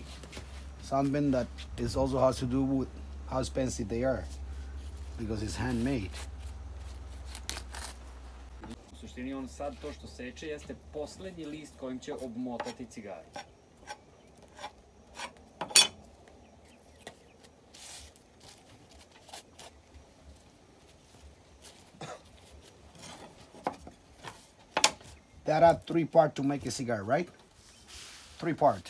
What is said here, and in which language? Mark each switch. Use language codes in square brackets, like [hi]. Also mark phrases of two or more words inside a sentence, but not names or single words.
[en] Something that is also has to do with how expensive they are, because it's handmade. [sr] U suštini on sad to što seče jeste poslednji list kojim će obmotati cigaru. [en] There are 3 parts to make a cigar, right? 3 parts.